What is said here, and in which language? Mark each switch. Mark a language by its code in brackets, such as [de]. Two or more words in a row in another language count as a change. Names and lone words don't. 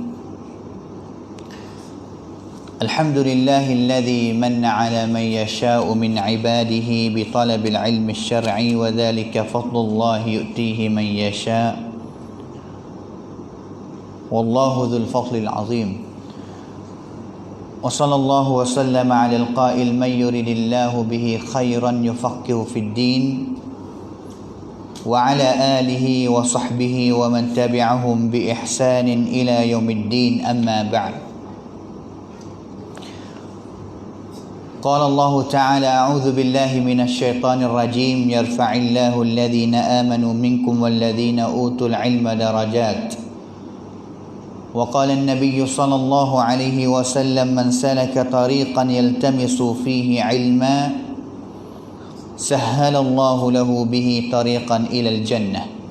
[ar] الحمد لله الذي من على من يشاء من عباده بطلب العلم الشرعي وذلك فضل الله يؤتيه من يشاء'. والله ذو الفضل العظيم. وصلى الله وسلم على القائل من يرد الله به خيرا يفقهه في الدين. وعلى آله وصحبه ومن تبعهم بإحسان إلى يوم الدين أما بعد قال الله تعالى أعوذ بالله من الشيطان الرجيم يرفع الله الذين آمنوا منكم والذين أوتوا العلم درجات وقال النبي صلى الله عليه وسلم من سلك طريقا يلتمس فيه علما سهل الله له به طريقا إلى الجنة.